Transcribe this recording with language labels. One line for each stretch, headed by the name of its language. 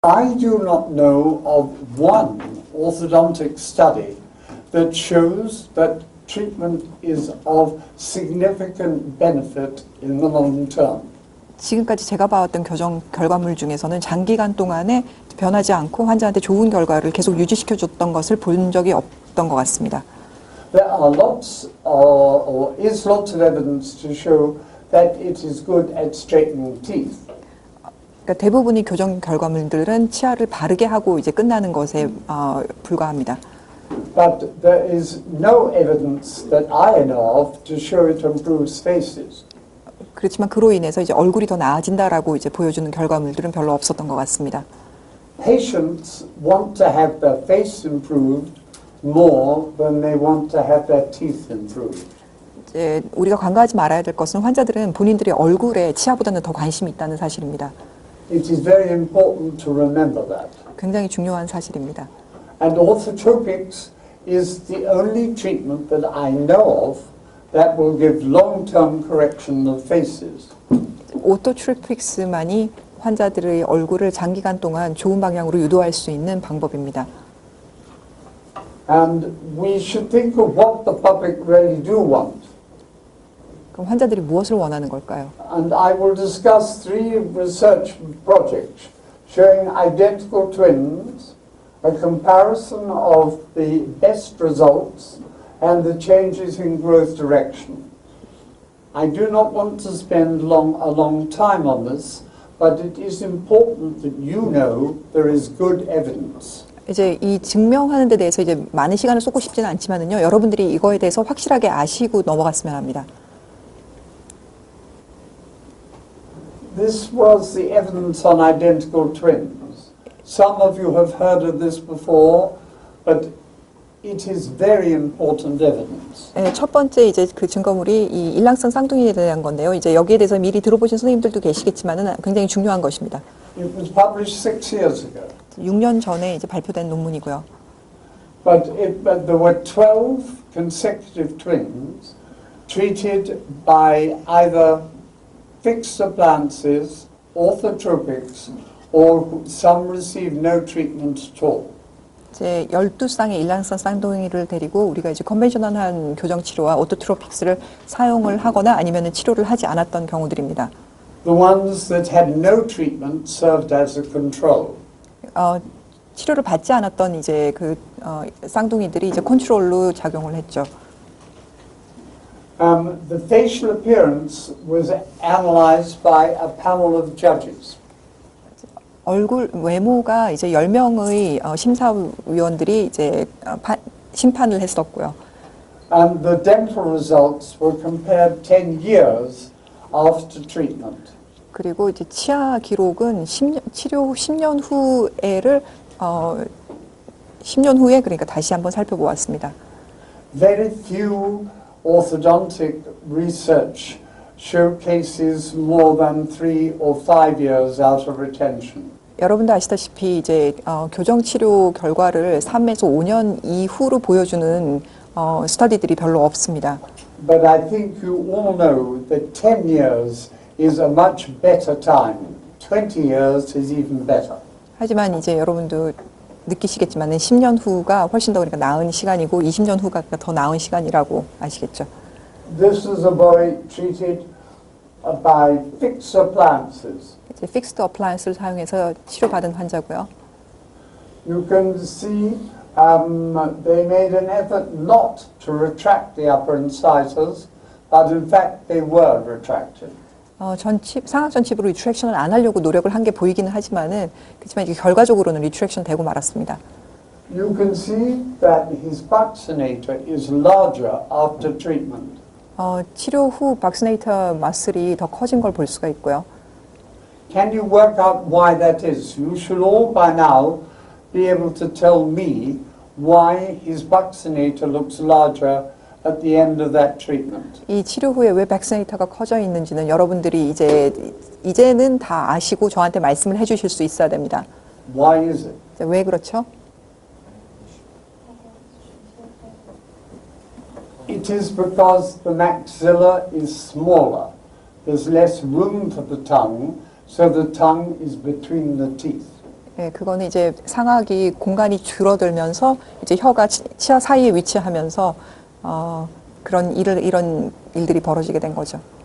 English: I do not know of one orthodontic study that shows that treatment is of significant benefit in the long term.
Korean: 지금까지 제가 봐왔던 교정 결과물 중에서는 장기간 동안에 변하지 않고 환자한테 좋은 결과를 계속 유지시켜줬던 것을 본 적이 없던 것 같습니다.
English: There are lots of evidence to show that it is good at straightening teeth.
Korean: 그러니까 대부분의 교정 결과물들은 치아를 바르게 하고 이제 끝나는 것에 불과합니다.
English: But there is no evidence that I know of to show it improves faces.
Korean: 그렇지만 그로 인해서 이제 얼굴이 더 나아진다라고 이제 보여주는 결과물들은 별로 없었던 것 같습니다.
English: Patients want to have their face improved more than they want to have their teeth improved.
Korean: 이제 우리가 간과하지 말아야 될 것은 환자들은 본인들의 얼굴에 치아보다는 더 관심이 있다는 사실입니다.
English: It is very important to remember that.
Korean: 굉장히 중요한 사실입니다.
English: And orthotropics is the only treatment that I know of that will give long-term correction of faces.
Korean: 오토트로픽스만이 환자들의 얼굴을 장기간 동안 좋은 방향으로 유도할 수 있는 방법입니다.
English: And we should think of what the public really do want.
Korean: 그럼 환자들이 무엇을 원하는 걸까요?
English: And I will discuss 3 research projects showing identical twins, a comparison of the best results and the changes in growth direction. I do not want to spend a long time on this, but it is important that you know there is good evidence.
Korean: 이제 이 증명하는 데 대해서 이제 많은 시간을 쏟고 싶지는 않지만은요, 여러분들이 이거에 대해서 확실하게 아시고 넘어갔으면 합니다.
English: This was the evidence on identical twins. Some of you have heard of this before, but it is very important evidence.
Korean: 네, 첫 번째 이제 그 증거물이 이 일랑성 쌍둥이에 대한 건데요. 이제 여기에 대해서 미리 들어보신 선생님들도 계시겠지만은 굉장히 중요한 것입니다.
English: It was published 6 years ago.
Korean: 6년 전에 이제 발표된 논문이고요.
English: But there were 12 consecutive twins treated by either fixed appliances, orthotropics, or some received no treatment at all.
Korean: 이제 12쌍의 일란성 쌍둥이를 데리고 우리가 이제 컨벤셔널한 교정 치료와 오토트로픽스를 사용을 하거나 아니면은 치료를 하지 않았던 경우들입니다.
English: The ones that had no treatment served as a control.
Korean: 치료를 받지 않았던 이제 그 쌍둥이들이 이제 컨트롤로 작용을 했죠.
English: The facial appearance was analyzed by a panel of judges.
Korean: 얼굴 외모가 이제 10명의 심사위원들이 이제 심판을 했었고요.
English: And the dental results were compared 10 years after treatment.
Korean: 그리고 이제 치아 기록은 치료 10년 후에를 10년 후에 그러니까 다시 한번 살펴보았습니다.
English: Very few orthodontic research showcases more than 3 or 5 years out of retention.
Korean: 여러분도 아시다시피 이제 교정 치료 결과를 3에서 5년 이후로 보여주는 스터디들이 별로 없습니다.
English: But I think you all know that 10 years is a much better time. 20 years is even better.
Korean: 하지만 이제 여러분도 느끼시겠지만 10년 후가 훨씬 더 그러니까 나은 시간이고 20년 후가 더 나은 시간이라고 아시겠죠.
English: This is a boy treated by fixed appliances.
Korean: 이제 픽스드 어플라이언스를 사용해서 치료받은 환자고요.
English: You can see they made an effort not to retract the upper incisors, but in fact they were retracted.
Korean: 상악 전칩으로 리트랙션을 안 하려고 노력을 한 게 보이기는 하지만은 그렇지만 이게 결과적으로는 리트랙션 되고 말았습니다.
English: You can see that his buccinator is larger after treatment.
Korean: 치료 후 박스네이터 마슬이 더 커진 걸 볼 수가 있고요.
English: Can you work out why that is? You should all by now be able to tell me why his buccinator looks larger at the end of that treatment.
Korean: 이 치료 후에 왜 박스네이터가 커져 있는지는 여러분들이 이제는 다 아시고 저한테 말씀을 해주실 수 있어야 됩니다.
English: Why is it?
Korean: 왜 그렇죠?
English: It is because the maxilla is smaller. There's less room for the tongue, so the tongue is between the teeth.
Korean: 예, 그거는 이제 상악이 공간이 줄어들면서 이제 혀가 치아 사이에 위치하면서 이런 일들이 벌어지게 된 거죠.